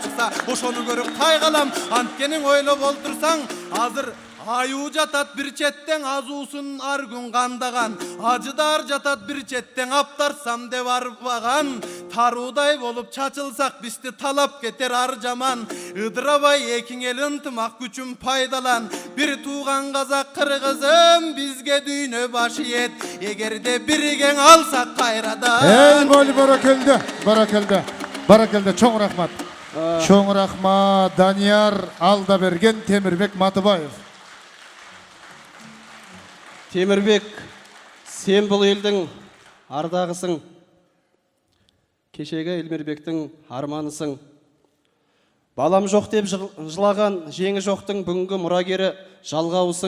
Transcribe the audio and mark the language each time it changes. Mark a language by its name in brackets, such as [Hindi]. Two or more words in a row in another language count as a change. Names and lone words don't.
[Kyrgyz] чыкса ошону көрүп кайгалам анткени ойлоп олтурсаң азыр аюу жатат бир четтен азуусун ар күн кандаган ажыдар жатат бир четтен аптарсам деп арбаган таруудай болуп чачылсак бизди талап кетер ар жаман ыдырабай экиң эл ынтымак күчүн пайдалан бир тууган казак кыргызым бизге дүйнө баш ийет эгерде биригең алсак кайрадан эй боли баракелде чоң рахмат Данияр Алдаберген Темирбек Матыбаев. [Kazakh] Темірбек, сен бұл елдің ардағысың, кешегі Элмирбектің арманысың. Балам жоқ деп жылаған жеңі жоқтың бүгінгі мұрагері жалғауысың.